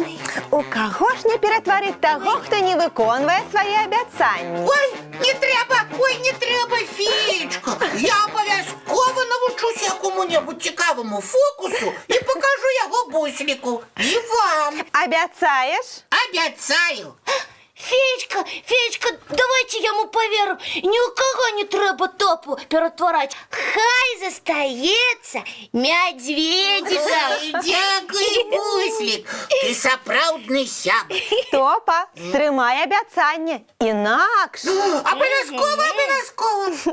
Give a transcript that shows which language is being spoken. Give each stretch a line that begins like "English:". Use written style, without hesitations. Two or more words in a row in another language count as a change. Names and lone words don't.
Belarusian: У каго ж не ператварыць таго, хто не выконвае свае абяцанні? Ой, не трэба, феечка. Я абавязкова навучуся якому-небудзь цікаваму фокусу і пакажу яго бусліку. І вам. Абяцаеш? Абяцаю. Феечка,
Russian: давайте я ему поверю. Ни у кого не треба топу перетворать.
Belarusian: Хай застаецца медведиком. Ой, дзякуй, буслік. Ты сапраўдны сябар. Топа, стрымай абяцанне. Інакш. Абавязкова.